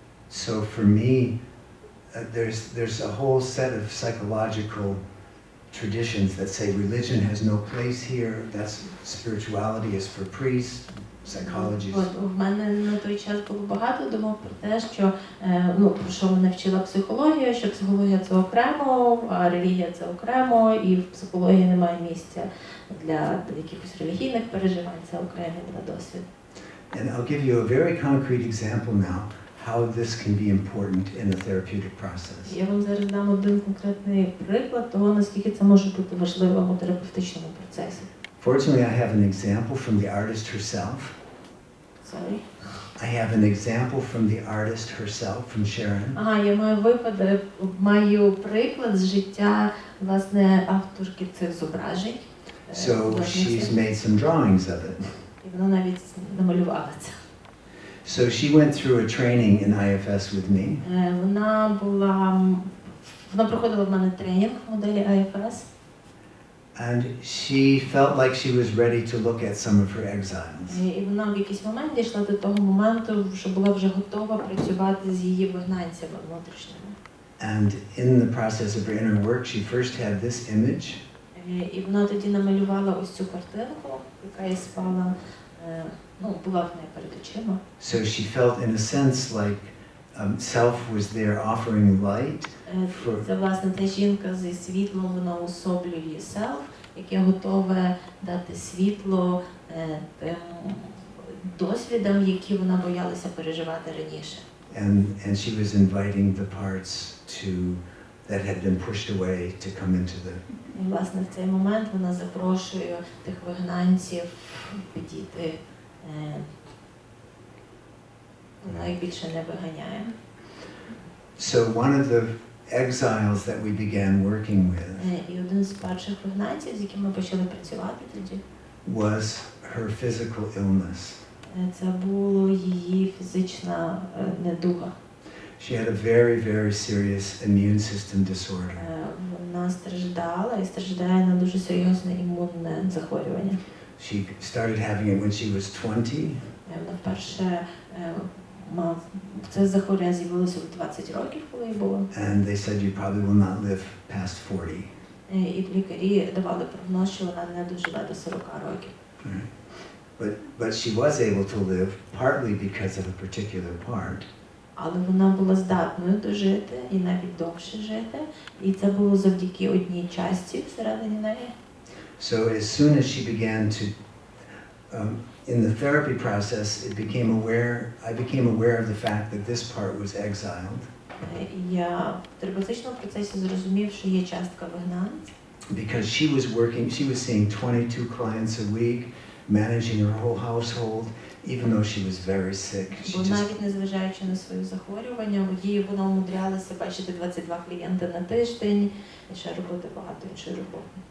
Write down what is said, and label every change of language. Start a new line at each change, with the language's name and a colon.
English: So for me, there's a whole set of psychological traditions that say religion has no place here, that's spirituality is for priests, psychology.
Ukrainian: В мене на той час було багато думок про те, що про що мене вчила психологія, що психологія це окремо, а релігія це окремо, і в психології немає місця для якихось релігійних переживань, це окремий досвід.
English: And I'll give you a very concrete example now how this can be important in the therapeutic process.
Ukrainian: Я вам зараз дам один конкретний приклад того, наскільки це може бути важливим у терапевтичному процесі.
English: Fortunately, I have an example from the artist herself. Sorry. I have an example from the artist herself, from Sharon.
Ukrainian: Я маю приклад з життя, власне, авторки цих зображень.
English: So she's made some drawings of it.
Ukrainian: І вона навіть намалювала це.
English: So she went through a training in IFS with me.
Ukrainian: Вона проходила в мене тренінг моделі IFS.
English: And she felt like she was ready to look at some of her exiles.
Ukrainian: І вона в якийсь момент дійшла до того моменту, що була вже готова працювати з її вигнанцями внутрішніми.
English: And in the process of her inner work, she first had this image.
Ukrainian: І вона тоді намалювала ось цю картинку, яка їй спала, була в неї перед очима.
English: So she felt in a sense like self was there offering light.
Ukrainian: Це, власне, та жінка зі світлом, вона особлює селф, яке готове дати світло тим досвідам, які вона боялася переживати раніше.
English: And she was inviting the parts that had been pushed away to come into the.
Ukrainian: І, власне, в цей момент вона запрошує тих вигнанців підійти. Вона їх більше не виганяє.
English: So one of the exiles that we began working with.
Ukrainian: І один з перших вигнанців, з яким ми почали працювати тоді,
English: was her physical illness.
Ukrainian: Це було її фізична недуга.
English: She had a very, very serious immune system disorder.
Ukrainian: Вона страждала і страждає на дуже серйозне імунне захворювання.
English: She started having it when she was 20.
Ukrainian: Вона вперше це захворювання з'явилося в 20 років, коли їй було.
English: And they said you probably will not live past 40.
Ukrainian: І лікарі давали прогноз, що вона не доживе до 40 років.
English: But she was able to live partly because of a particular part.
Ukrainian: Але вона була здатною дожити і навіть довше жити, і це було завдяки одній частці всередині неї.
English: So as soon as she began to in the therapy process, I became aware of the fact that this part was exiled.
Ukrainian: Я в терапевтичному процесі зрозумів, що є частка вигнанця.
English: Because she was seeing 22 clients a week, managing her whole household, even though she was very sick.
Ukrainian: Бо навіть незважаючи на свої захворювання, вона умудрялася бачити 22 клієнти на тиждень і ще робити багато іншої роботи.